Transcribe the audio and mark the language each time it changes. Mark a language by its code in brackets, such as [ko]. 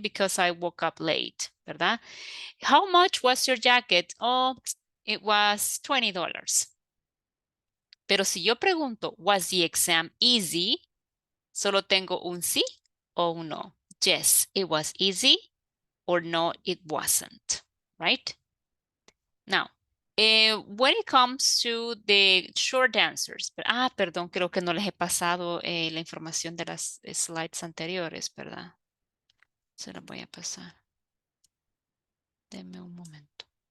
[en] Because I woke up late, ¿verdad? How much was your jacket? Oh, it was $20. [es] Pero si yo pregunto, [en] was the exam easy? [es] Solo tengo un sí o un no. [en] Yes, it was easy, or no, it wasn't, right? Now, when it comes to the short answers, [es] perdón, creo que no les he pasado la información de las slides anteriores, ¿verdad? Se las voy a pasar. Denme un momento.